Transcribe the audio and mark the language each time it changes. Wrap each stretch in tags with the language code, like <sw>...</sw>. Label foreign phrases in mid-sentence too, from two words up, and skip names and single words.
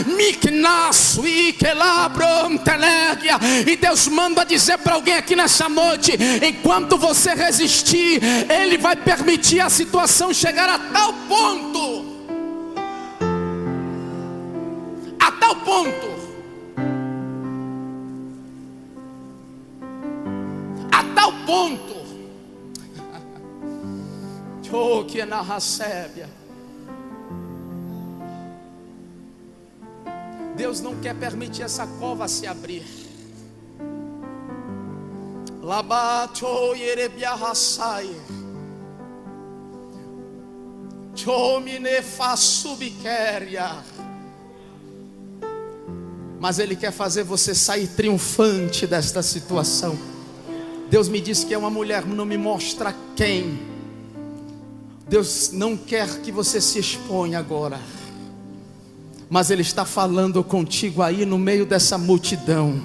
<pt>E Deus manda dizer para alguém aqui nessa noite: enquanto você resistir, Ele vai permitir a situação chegar a tal ponto, a tal ponto, a tal ponto, oh, que na recebe. Deus não quer permitir essa cova se abrir. Labato yerebiahasai. Chomine fasubiqueria. Mas Ele quer fazer você sair triunfante desta situação. Deus me disse que é uma mulher, não me mostra quem. Deus não quer que você se exponha agora, mas Ele está falando contigo aí no meio dessa multidão.</pt>